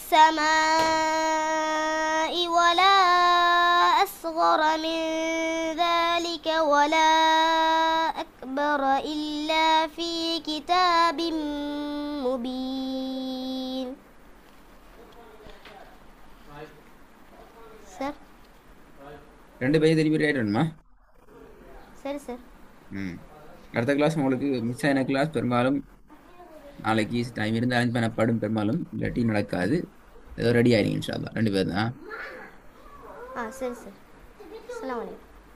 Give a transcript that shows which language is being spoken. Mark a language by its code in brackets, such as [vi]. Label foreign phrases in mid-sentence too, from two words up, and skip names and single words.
[ar] السماء ولا أصغر من ذلك ولا أكبر إلا في كتاب مبين سر [ta] 2 பேஜ் திருப்பி ரைட் வேணுமா சரி சார் அடுத்த கிளாஸ் உங்களுக்கு மிஸ் ஆன கிளாஸ் பெரும்பாலும் நாளைக்கு டைம் இருந்து அரேஞ்ச் பண்ணப்படும் பெரும்பாலும் இல்லாட்டி நடக்காது ஏதோ ரெடி ஆயிருங்க [ar] إن شاء الله [ta] 2 பேர் தான் சரி சார் [ar] السلام عليكم